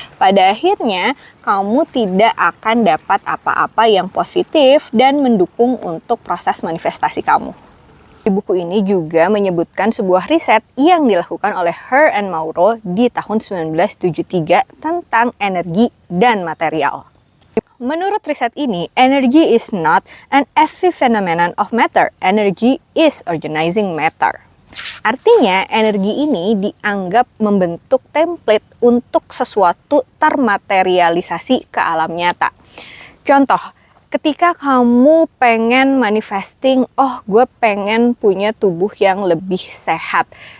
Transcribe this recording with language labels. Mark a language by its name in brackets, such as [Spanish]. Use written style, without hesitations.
[Indonesian] Pada akhirnya kamu tidak akan dapat apa-apa yang positif dan mendukung untuk proses manifestasi kamu. Di buku ini juga menyebutkan sebuah riset yang dilakukan oleh Her and Mauro di tahun 1973 tentang energi dan material. Menurut riset ini, [English] energy is not an epiphenomenon of matter. Energy is organizing matter. [Indonesian] Artinya, energi ini dianggap membentuk template untuk sesuatu termaterialisasi ke alam nyata. Contoh, ketika kamu pengen manifesting, gue pengen punya tubuh yang lebih sehat.